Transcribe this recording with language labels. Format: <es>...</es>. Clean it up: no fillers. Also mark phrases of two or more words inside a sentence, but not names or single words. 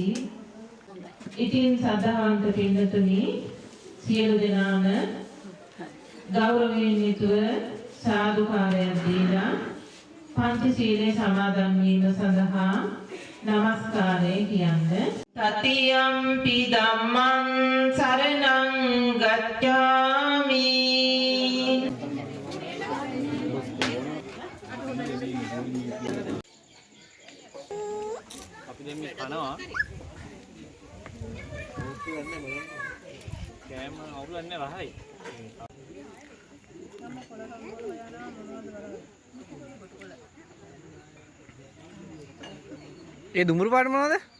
<si>ඉතින් සදාවන්ත පින්නතුනි සියලු දෙනාම ගෞරවයෙන් යුතුව සාදුකාරයක් දීලා පංචශීලයේ සමාදන් වීම සඳහා නමස්කාරය කියන්නේ.</si> <pi>තතියම්පි ධම්මං සරණං ගච්ඡාමි.</pi> <si>අපි දැන් මේ කනවා ඕක ගන්න මොන කෑම අවුලන්නේ රහයි ඒ දුමුරු පාට මොනවද?</si>